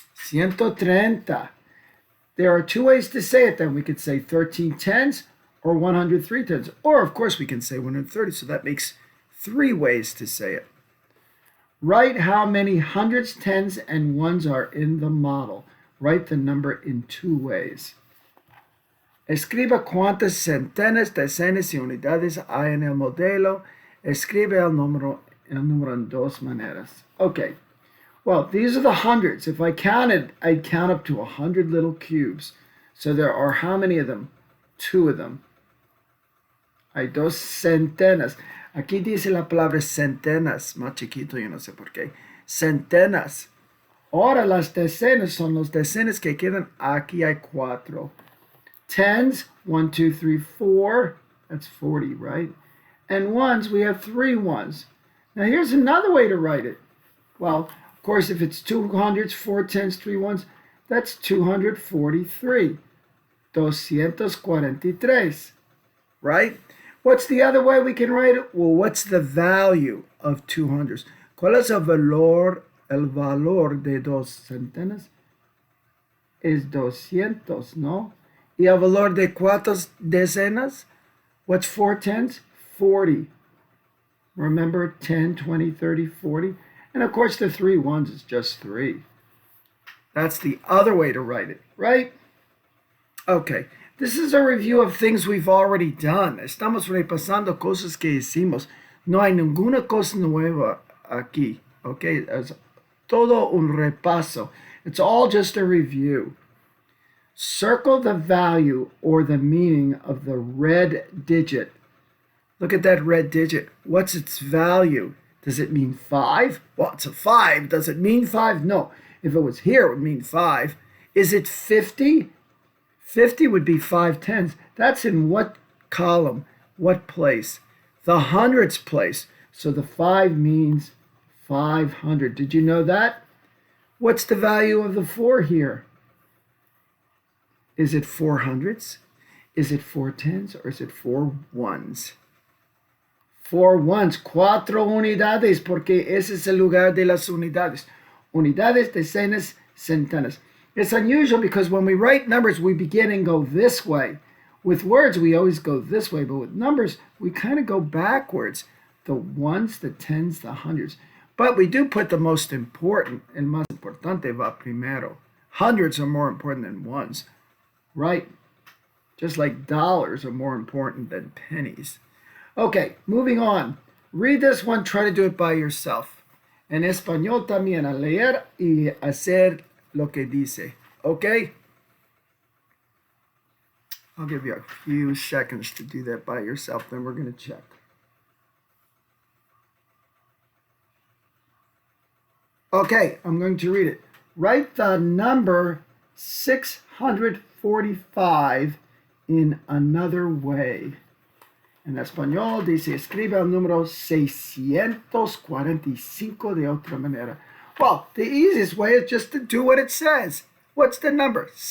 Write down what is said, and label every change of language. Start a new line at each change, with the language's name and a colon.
English: 130. There are two ways to say it then. We could say 13 tens or 103 tens. Or, of course, we can say 130, so that makes 3 ways to say it. Write how many hundreds, tens, and ones are in the model. Write the number in 2 ways.
Spanish: Escriba cuántas centenas, decenas y unidades hay en el modelo. Escribe el número en 2 maneras.
English: Okay, well, these are the hundreds. If I counted, I'd count up to 100 little cubes. So there are how many of them? 2 of them.
Spanish: Hay 2 centenas. Aquí dice la palabra centenas, más chiquito, yo no sé por qué. Centenas. Ahora las decenas son los decenas que quedan. Aquí hay 4.
English: Tens,
Spanish: 1, 2, 3, 4.
English: That's 40, right? And ones, we have 3 ones. Now here's another way to write it. Well, of course, if it's 2 hundreds, 4 tens, 3 ones, that's 243. 243. Right? What's the other way we can write it? Well, what's the value of 200s?
Spanish: ¿Cuál es el valor de 2 centenas? Es 200, ¿no? ¿Y el valor de 4 decenas?
English: What's 4 tens?
Spanish: 40.
English: Remember 10, 20, 30, 40? And of course the 3 ones is just 3. That's the other way to write it, right? Okay. This is a review of things we've already done.
Spanish: Estamos repasando cosas que hicimos. No hay ninguna cosa nueva aquí. Okay, es todo un repaso.
English: It's all just a review. Circle the value or the meaning of the red digit. Look at that red digit. What's its value? Does it mean 5? Well, it's a 5. Does it mean 5? No. If it was here, it would mean 5. Is it 50? 50 would be 5 tens. That's in what column? What place? The hundreds place. So the 5 means 500. Did you know that? What's the value of the 4 here? Is it 4 hundreds? Is it 4 tens? Or is it 4 ones? 4 ones.
Spanish: 4 unidades, porque ese es el lugar de las unidades. Unidades, decenas, centenas.
English: It's unusual because when we write numbers, we begin and go this way. With words, we always go this way, but with numbers, we kind of go backwards. The ones, the tens, the hundreds. But we do put the most important,
Spanish: el más importante va primero.
English: Hundreds are more important than ones, right? Just like dollars are more important than pennies. Okay, moving on. Read this one, try to do it by yourself.
Spanish: En español también, a leer y hacer lo que dice.
English: Okay? I'll give you a few seconds to do that by yourself, then we're going to check. Okay, I'm going to read it. Write the number 645 in another way.
Spanish: En español dice, escribe el número 645 de otra manera.
English: Well, the easiest way is just to do what it says. What's the number?